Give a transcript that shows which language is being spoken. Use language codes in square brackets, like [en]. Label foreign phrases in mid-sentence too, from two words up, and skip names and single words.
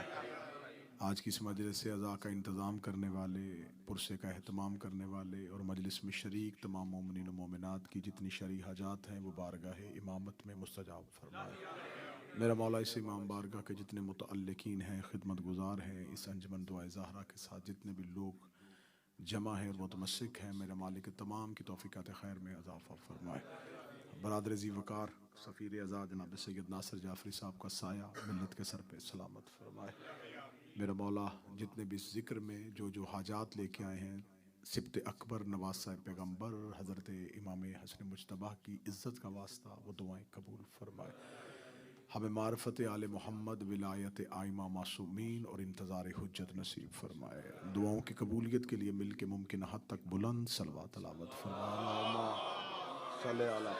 [ur] آج کی اس مجلس سے عزا کا انتظام کرنے والے، پرسے کا اہتمام کرنے والے اور مجلس میں شریک تمام مومنین و مومنات کی جتنی شرعی حاجات ہیں وہ بارگاہ امامت میں مستجاب فرمائے. میرا مولا اس امام بارگاہ کے جتنے متعلقین ہیں، خدمت گزار ہیں، اس انجمن دعائے زہرا کے ساتھ جتنے بھی لوگ جمع ہے اور متمسک ہیں، میرا مالک تمام کی توفیقات خیر میں اضافہ فرمائے. برادر ذی وقار سفیر عزا جناب سید ناصر جعفری صاحب کا سایہ ملت کے سر پے سلامت فرمائے. میرا مولا جتنے بھی اس ذکر میں جو حاجات لیکے آئے ہیں, سبط اکبر نواز صاحب پیغمبر حضرت امام حسن مجتبیٰ کی عزت کا واسطہ وہ دعائیں قبول فرمائے. ہمیں معرفت آل محمد ولایت آئمہ معصومین اور انتظار حجت نصیب فرمائے. دعاؤں کی قبولیت کے لیے مل کے ممکن حد تک بلند صلوات تلاوت فرمائے.